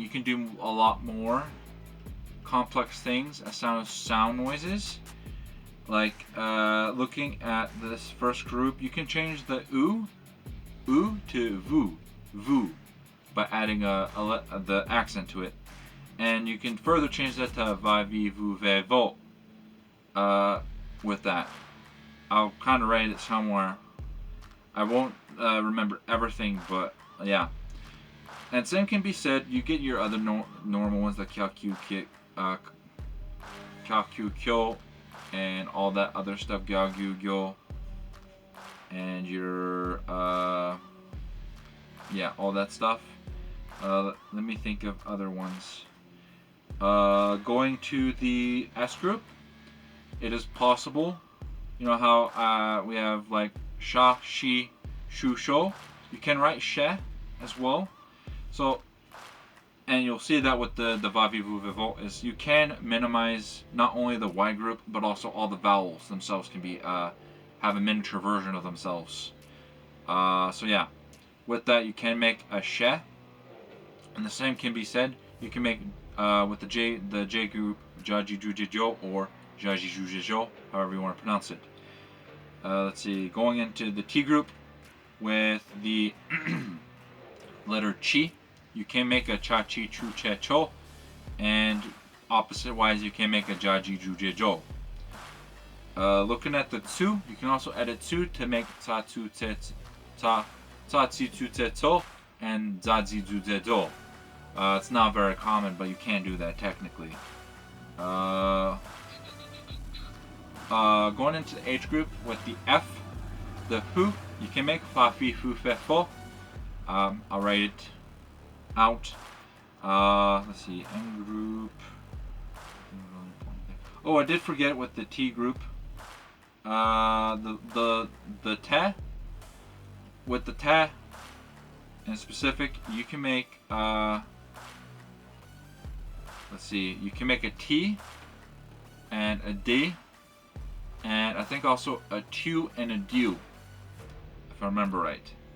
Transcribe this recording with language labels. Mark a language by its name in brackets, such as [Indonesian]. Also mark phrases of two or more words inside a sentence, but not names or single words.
[English] You can do a lot more complex things as sound noises. Like looking at this first group, you can change the oo to vu, by adding the accent to it, and you can further change that to va, vi, vu, ve, vo. With that, I'll kind of write it somewhere. I won't remember everything, but yeah. And same can be said. You get your other normal ones like kya, kyu, kyo, and all that other stuff, gya, gyu, gyo, and your yeah, all that stuff. Let me think of other ones. Going to the S group, it is possible. You know how we have like sha, shi, shu, sho. You can write she as well. So, and you'll see that with the va, vi, vu, vivo is you can minimize not only the Y group but also all the vowels themselves can be have a miniature version of themselves. So yeah, with that you can make a she, and the same can be said. You can make with the J group jaji ju jo or jaji ju jo, however you want to pronounce it. Let's see, going into the T group with the letter chi, you can make a cha chi chu che cho, and opposite wise you can make a jaji ju je jo. Looking at the tsu, you can also edit tsu to make ta tsu te ta tsi tsu te to and za zi zu ze do. It's not very common, but you can do that technically. Going into the H group with the F, the fu, you can make fa fi fu fe fo. I'll write it out. Let's see, N group. Oh, I did forget with the T group. The te, with the te in specific, you can make let's see, you can make a T and a D, and I think also a tu and a du, if I remember right.